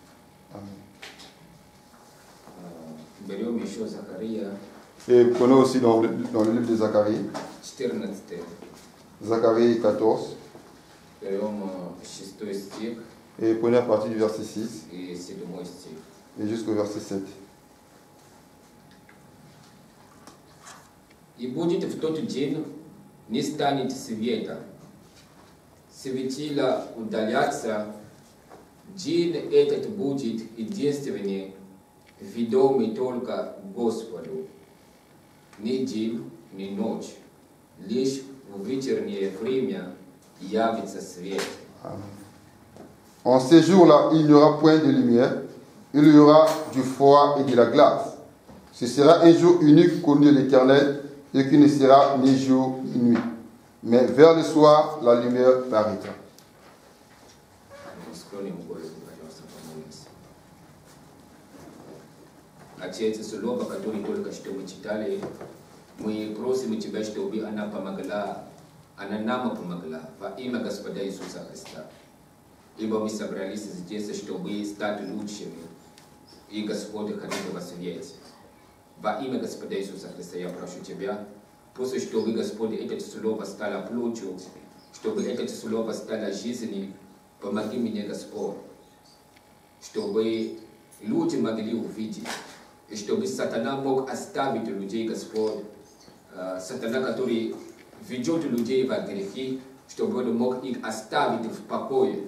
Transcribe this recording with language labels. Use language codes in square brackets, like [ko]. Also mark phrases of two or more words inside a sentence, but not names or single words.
[fr] Et prenons aussi dans le livre de Zacharie, Zacharie 14, et prenez à partir du verset 6 et jusqu'au verset 7. [ru] И будет в тот день, не станет света. Светила удалятся, день этот будет единственный, ведомый только Господу. Ни день, ни ночь, лишь в вечернее время явится свет. [fr] En ces jours-là, il n'y aura point de lumière, il y aura du froid et de la glace. Ce sera un jour unique connu de l'Éternel, et qui ne sera ni jour ni nuit. Mais vers le soir, la lumière paraîtra. [ru] Отец, слово, которое только что мы читали, Mui próximo tiveste ouvir anapamagala, ananama pamagala, va ima Господа Иисуса Христа. Ибо мы собрались здесь, чтобы стать лучшими, и Господь хотел вас видеть. Во имя Господа Иисуса Христа я прошу Тебя, пусть чтобы Господь это слово стало плотью, чтобы это слово стало жизнью, помоги мне, Господь, чтобы люди могли увидеть, и чтобы сатана мог оставить людей, Господь, сатана, который ведет людей во грехи, чтобы он мог их оставить в покое.